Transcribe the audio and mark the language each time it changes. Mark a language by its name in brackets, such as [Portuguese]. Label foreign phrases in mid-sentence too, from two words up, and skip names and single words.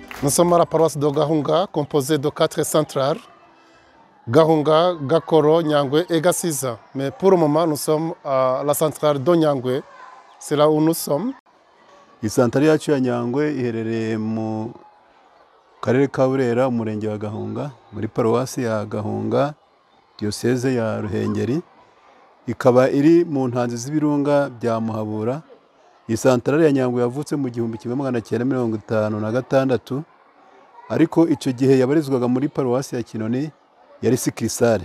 [French] sommes à la paroisse de Gahunga, composée de 4 centrales, Gahunga, Gakoro, Nyangwe et Gassiza. Mais pour le moment, nous sommes à la centrale de Nyangwe. C'est là où nous sommes. [Kinyarwanda] Isantari yacu ya Nyangwe iherereye mu karere ka Burera, umurenge wa Gahunga, muri paruwasi ya Gahunga, diocese ya Ruhengeri. Ikaba iri mu ntanzi z'ibirunga bya Muhabura. Isantari ya Nyangwe yavutse mu 1956, ariko icyo gihe yabarizwaga muri paruwasi ya Kinoni yari sikirisare.